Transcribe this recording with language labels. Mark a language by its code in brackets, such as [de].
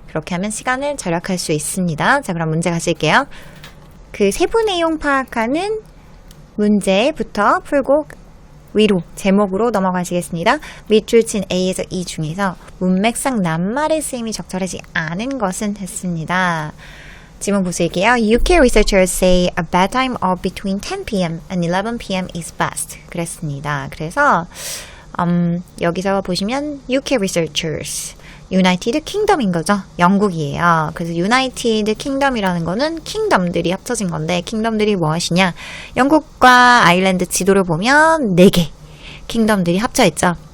[ko] 그렇게 하면 시간을 절약할 수 있습니다. 자, 그럼 문제 가실게요. 그 세부 내용 파악하는 문제부터 풀고 위로 제목으로 넘어가시겠습니다. 밑줄 친 A에서 E 중에서 문맥상 낱말의 쓰임이 적절하지 않은 것은 했습니다. 지문 보실게요. [en] UK researchers say a bad time of between 10 p.m. and 11 p.m. is best. [ko] 그랬습니다. 그래서 여기서 보시면 UK researchers, United Kingdom인 거죠. 영국이에요. 그래서 United Kingdom이라는 거는 킹덤들이 합쳐진 건데 킹덤들이 무엇이냐? 영국과 아일랜드 지도를 보면 4개 킹덤들이 합쳐있죠.